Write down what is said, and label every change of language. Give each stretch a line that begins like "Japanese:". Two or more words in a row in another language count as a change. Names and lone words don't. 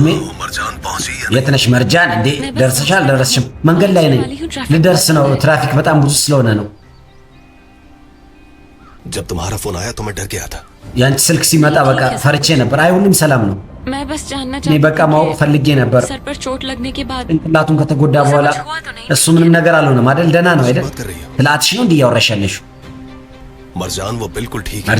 Hindi: मरजान पहुंची है
Amharic: የት ነሽ መርጃን እንዴ ደርሰሻል ደረስሽም መንገድ ላይ ነኝ ልደርስ ነው ትራፊክ በጣም ብዙ ስለሆነ ነው
Hindi: जब तुम्हारा फोन आया तो मैं डर गया था
Amharic: ያንቺ ስልክ ሲመጣ በቃ ፈርቼ ነበር አይ ሁሉም ሰላም ነው
Hindi: मैं बस जानना
Amharic: እኔ በቃ ማወቅ ፈልጌ ነበር
Hindi: सर पर चोट लगने के बाद
Amharic: ጭንቅላቱን ከተጎዳ በኋላ እሱ ምንም ነገር አልሆነም አይደል ደህና ነው አይደል
Hindi: बात कर रही हो
Amharic: ትላትሽ ነው እንዴ ያወራሽ ያለሽው
Hindi: मरजान वो बिल्कुल ठीक है